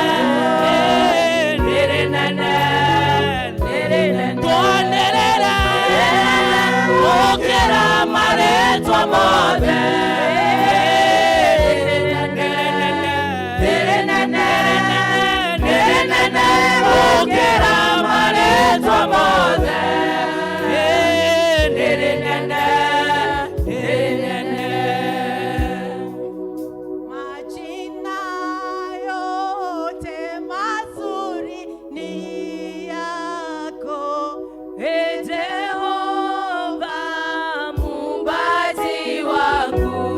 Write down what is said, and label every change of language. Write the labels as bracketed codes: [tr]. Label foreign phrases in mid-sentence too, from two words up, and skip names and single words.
[ki] Nĩ rĩnene tuonerera gũkĩra marĩtwa mothe. Nĩ rĩnene gũkĩra marĩtwa mothe. Nĩ rĩnene. [sw] Majina yote mazuri ni yako, Ee Jehova muumbaji wangu.